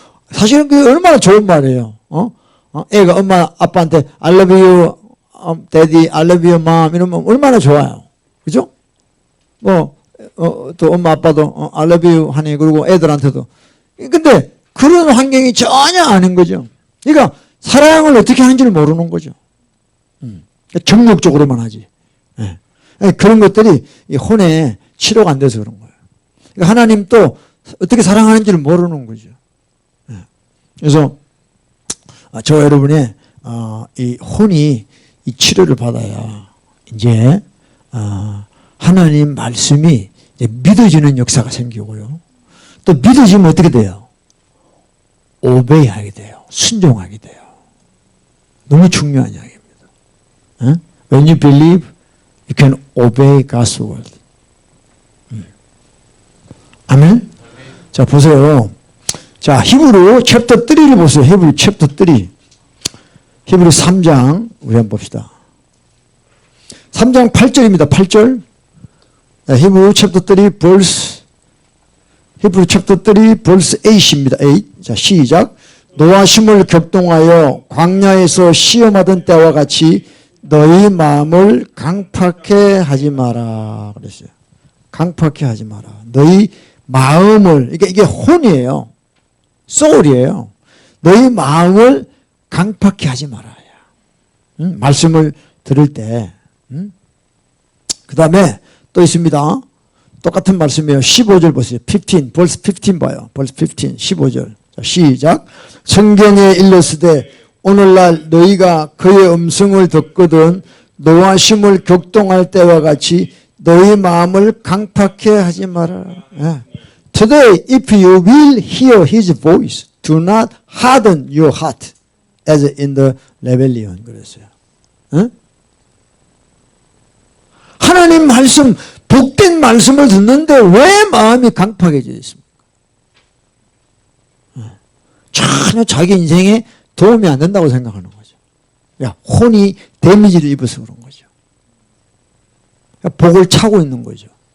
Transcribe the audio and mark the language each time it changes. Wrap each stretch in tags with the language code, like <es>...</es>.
<ko>사실은 그게 얼마나 좋은 말이에요. 애가 엄마 아빠한테</ko> <en>I love you daddy, I love you mom</en> <ko>이러면 얼마나 좋아요. 그죠? 또 엄마 아빠도</ko> <en>I love you</en> <ko>하니, 그리고 애들한테도. 근데 그런 환경이 전혀 아닌 거죠. 그러니까 사랑을 어떻게 하는지를 모르는 거죠. 정욕적으로만 하지. 네. 그런 것들이 혼에 치료가 안 돼서 그런 거예요. 그러니까 하나님 또 어떻게 사랑하는지를 모르는 거죠. 네. 그래서 저 여러분의 이 혼이 이 치료를 받아야 이제 하나님 말씀이 이제 믿어지는 역사가 생기고요. 또 믿어지면 어떻게 돼요? 오베이하게 돼요. 순종하게 돼요. 너무 중요한 이야기입니다.</ko> <en>When you believe, you can obey God's word.</en> <ko>아멘? 자, 보세요. 자, 히브리 챕터 3를 보세요. 히브리 챕터 3. 히브리 3장, 우리 한번 봅시다. 3장 8절입니다. 8절. 히브리 챕터 3, verse, 히브리 챕터 3, verse 8입니다. 8. 자, 시작. 노하심을 격동하여 광야에서 시험하던 때와 같이 너희 마음을 강팍해 하지 마라. 그랬어요. 강팍해 하지 마라. 너희 마음을, 이게 혼이에요. 소울이에요. 너희 마음을 강팍해 하지 말아야. 말씀을 들을 때. 그 다음에 또 있습니다. 똑같은 말씀이에요. 15절 보세요. 15, 벌써 15 봐요. 벌써 15, 15절. 자, 시작. 성경에 일렀으되 오늘날 너희가 그의 음성을 듣거든 노하심을 격동할 때와 같이 너희 마음을 강팍해 하지 마라.</ko> <en>Today, if you will hear his voice, do not harden your heart as in the rebellion.</en> <ko>그랬어요. 하나님 말씀, 복된 말씀을 듣는데 왜 마음이 강팍해져 있습니까? 전혀 자기 인생에 도움이 안 된다고 생각하는 거죠. 혼이 데미지를 입어서 그런 거죠. 복을 차고 있는 거죠.</ko>